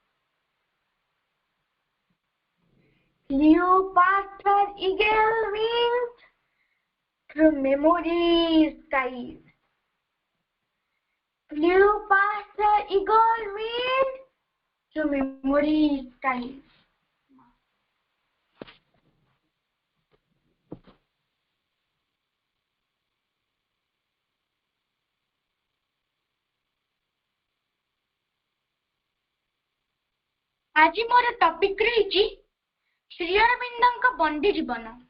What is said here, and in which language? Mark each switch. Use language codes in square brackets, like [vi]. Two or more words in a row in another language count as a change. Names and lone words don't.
[en] Flew past her eagle wings through memory's skies. Flew past her eagle wings through memory's skies. [or] ଆଜି ମୋର ଟପିକ ରହିଛି ଶ୍ରୀ ଅରବିନ୍ଦଙ୍କ ବନ୍ଦୀ ଜୀବନ।